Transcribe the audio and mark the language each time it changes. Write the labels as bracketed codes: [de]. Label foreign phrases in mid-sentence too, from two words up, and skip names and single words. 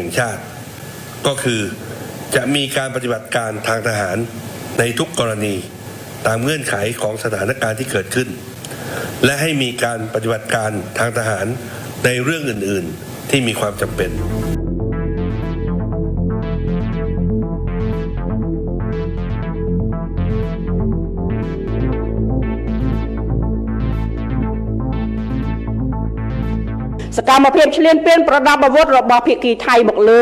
[th] งชาติก็คือจะมีการปฏิบัติการทางทหารในทุกกรณีตามเงื่อนไขของสถานการณ์ที่เกิดขึ้นและให้มีการปฏิบัติการทางทหารในเรื่องอื่นๆที่มีความจำเป็น [km] សកម្មភាពឈ្លានពានប្រដាប់អាវុធរបស់ភាគីថៃមកលើ